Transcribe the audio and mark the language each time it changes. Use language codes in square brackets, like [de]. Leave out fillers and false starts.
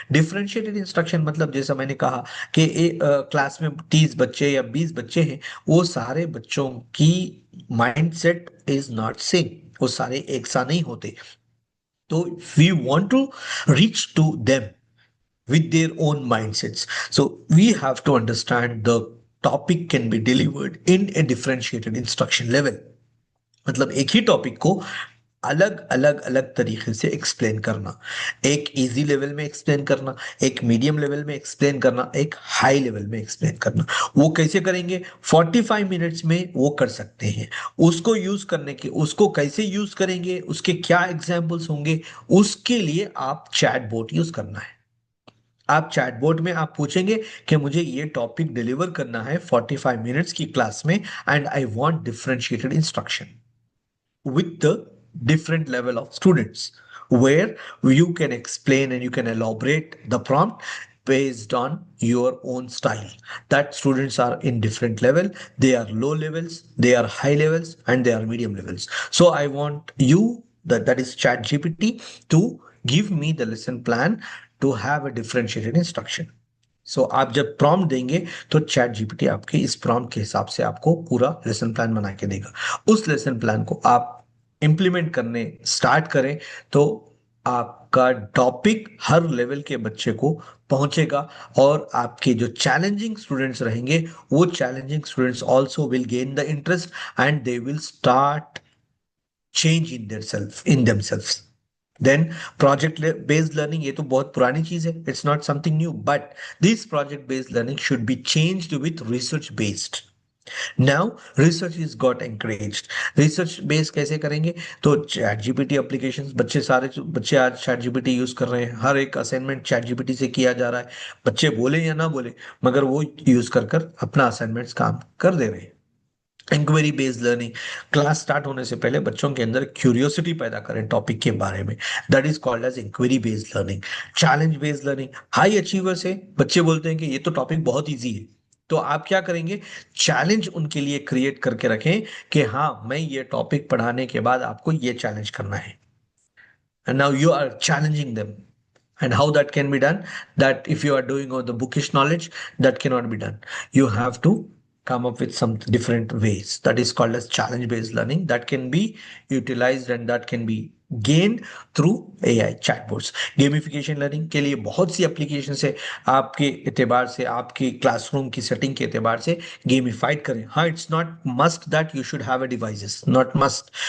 [ur] Differentiated instruction مطلب جیسا میں نے کہا کہ کلاس میں 30 بچے یا 20 بچے ہیں, وہ سارے بچوں کی [en] mindset is not same, [ur] وہ سارے ایک سا نہیں ہوتے. [en] تو we want to reach to them with their own mindsets. So we have to understand the topic can be delivered in a differentiated instruction level. [ur] مطلب ایک ہی ٹاپک کو الگ الگ طریقے سے ایکسپلین کرنا. ایک ایزی لیول میں ایکسپلین کرنا, ایک میڈیم لیول میں ایکسپلین کرنا, ایک ہائی لیول میں ایکسپلین کرنا. وہ کیسے کریں گے؟ 45 منٹس میں وہ کر سکتے ہیں. اس کو یوز کرنے کے, اس کو کیسے یوز کریں گے, اس کے کیا ایگزامپلس ہوں گے, اس کے لیے آپ چیٹ بوٹ یوز کرنا ہے. آپ چیٹ بورڈ میں آپ پوچھیں گے کہ مجھے یہ ٹاپک ڈیلیور کرنا ہے 45 منٹس کی کلاس میں, [en] And I want differentiated instruction with the different level of students, where you can explain and you can elaborate the prompt based on your own style. That students are in different level, they are low levels, they are high levels, and they are medium levels. So I want you, that is chat gpt, to give me the lesson plan to have a differentiated instruction. [ur] سو آپ جب prompt دیں گے تو chat جی P T آپ کے اس prompt کے حساب سے آپ کو پورا لیسن پلان بنا کے دے گا. اس لیسن پلان کو آپ امپلیمنٹ کرنے سٹارٹ کریں تو آپ کا ٹاپک ہر لیول کے بچے کو پہنچے گا, اور آپ کے جو چیلنجنگ اسٹوڈنٹس رہیں گے وہ challenging students [en] Also will gain the interest, and they will start change in their self, in themselves. Then project based learning, [ur] یہ تو بہت پرانی چیز ہے, [en] It's not something new, but this project based learning should be changed with research based. Now research is got encouraged. [ur] Research بیس کیسے کریں گے؟ تو chat جی P T application, بچے آج chat جی P T use کر رہے ہیں, ہر ایک assignment chat جی P T سے کیا جا رہا ہے, بچے بولے یا نہ بولے مگر وہ یوز کر اپنا اسائنمنٹس کام کر دے رہے ہیں. Inquiry based learning, class start ہونے سے پہلے بچوں کے اندر کیوریوسٹی پیدا کریں ٹاپک کے بارے میں, [en] that is called as [ur] inquiry based learning. Challenge based learning, high achievers ہے, بچے بولتے ہیں کہ یہ تو ٹاپک بہت ایزی ہے, تو آپ کیا کریں گے؟ چیلنج ان کے لیے کریٹ کر کے رکھیں کہ ہاں میں یہ ٹاپک پڑھانے کے بعد آپ کو یہ چیلنج کرنا ہے. [en] And now you are challenging them. And how that can be done? That if you are doing all the bookish knowledge, that cannot be done. You have to come up with some different ways. That is called as challenge-based learning. That can be utilized and that can be gained through AI chatbots. [ur] Gamification learning کے لیے بہت سی applications ہے, آپ کے اعتبار سے, آپ کی کلاس روم کی سیٹنگ کے اعتبار سے gamified کریں. [en] ہاں, it's not must that you should have a devices, not must.